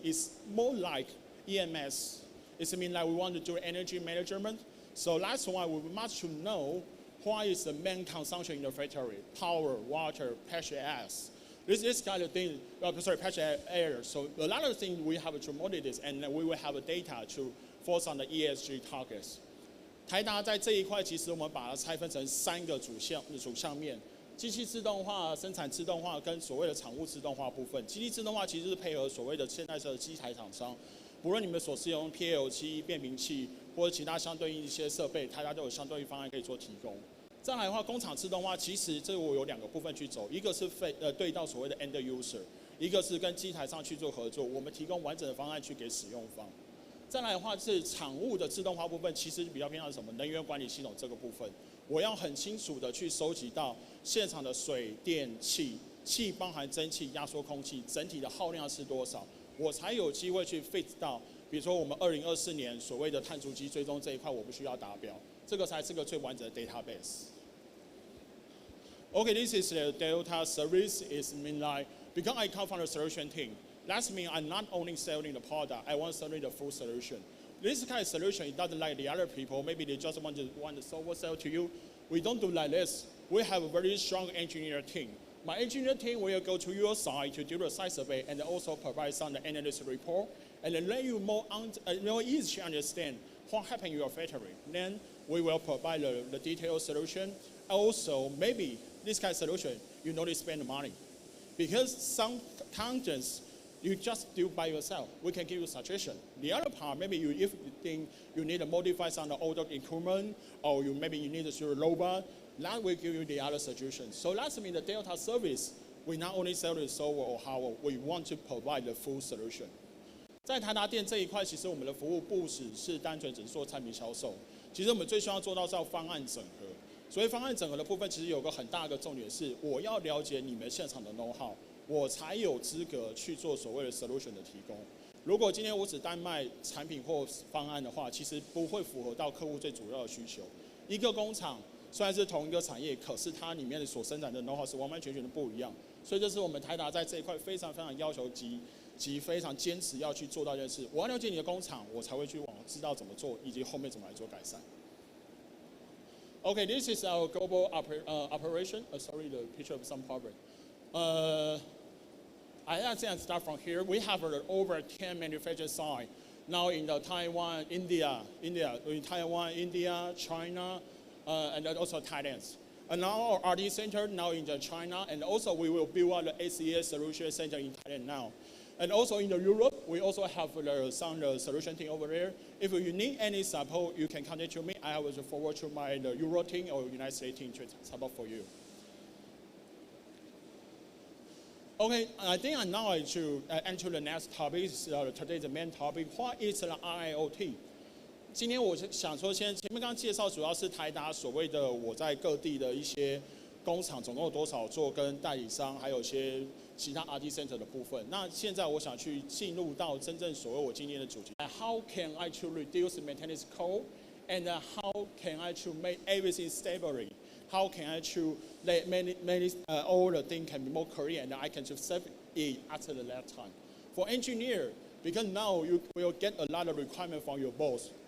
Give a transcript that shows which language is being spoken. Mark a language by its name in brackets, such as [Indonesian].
[English] It's more like EMS. It means like we want to do energy management. So last one, we must know what is the main consumption in the factory: power, water, pressure, gas. This kind of thing, pressure, air. So a lot of things we have to monitor this, and we will have data to focus on the ESG targets. [Chinese] 台达在这一块，其实我们把它拆分成3个主项面：机器自动化、生产自动化跟所谓的产物自动化部分。机器自动化其实是配合所谓的现在的机台厂商，不论你们所使用 PLC、变频器或者其他相对应一些设备，台达都有相对应方案可以做提供。再来的话，工厂自动化其实这我有2个部分去走，一个是对到所谓的 end user， 一个是跟机台上去做合作，我们提供完整的方案去给使用方。再来的话是厂务的自动化部分，其实比较偏向什么能源管理系统这个部分，我要很清楚的去收集到现场的水电气，气包含蒸汽、压缩空气，整体的耗量是多少，我才有机会去 fit 到，比如说我们2024年所谓的碳足迹追踪这一块，我必须要达标，这个才是个最完整的 database。 [English] Okay, this is the Delta service. It's mean like, because I come from the solution team, that means I'm not only selling the product, I want to sell the full solution. This kind of solution, it doesn't like the other people. Maybe they just want the software sell to you. We don't do like this. We have a very strong engineer team. My engineer team will go to your site to do the site survey and also provide some analyst report and then let you more easy to understand what happened in your factory. Then we will provide the detailed solution. Also, maybe this kind of solution, you don't need to spend the money. Because some contents, you just do by yourself. We can give you suggestion. The other part, maybe if you think you need to modify some of the older equipment, or maybe you need to do a robot, that will give you the other suggestions. So that's mean the Delta service, we not only sell the software or hardware, we want to provide the full solution. [Chinese] 在台达电这一块，其实我们的服务不只是单纯只做产品销售，其实我们最需要做到是要方案整合。所以方案整合的部分，其实有个很大的重点是，我要了解你们现场的 know-how， 我才有资格去做所谓的 solution 的提供。如果今天我只单卖产品或方案的话，其实不会符合到客户最主要的需求。一个工厂虽然是同一个产业，可是它里面所生产的 know-how 是完完全全的不一样。所以这是我们台达在这一块非常非常要求及非常坚持要去做到这件事。我要了解你的工厂，我才会去知道怎么做，以及后面怎么来做改善。 [English] Okay, this is our global operation. Sorry, the picture of some problem. I think I start from here. We have over 10 manufacturing sites now in Taiwan, India, China, and also Thailand. And now our R&D center now in China, and also we will build out the SECC solution center in Thailand now. And also in Europe, we also have some solution team over there. If you need any support, you can contact me. I will forward to my Euro team or United States team to support for you. Okay, I think now I should enter the next topic. Today's the main topic. What is the IIoT? [Chinese] 今天我想说，前面刚刚介绍主要是台达所谓的我在各地的一些工厂总共有多少座，跟代理商，还有一些其他 R&D center 的部分。那现在我想去进入到真正所谓我今天的主题。 [English] How can I to reduce maintenance cost, and how can I to make everything stable? How can I to let all the things can be more clear, and I can just save it after the last time. For engineer, because now you will get a lot of requirement from your boss.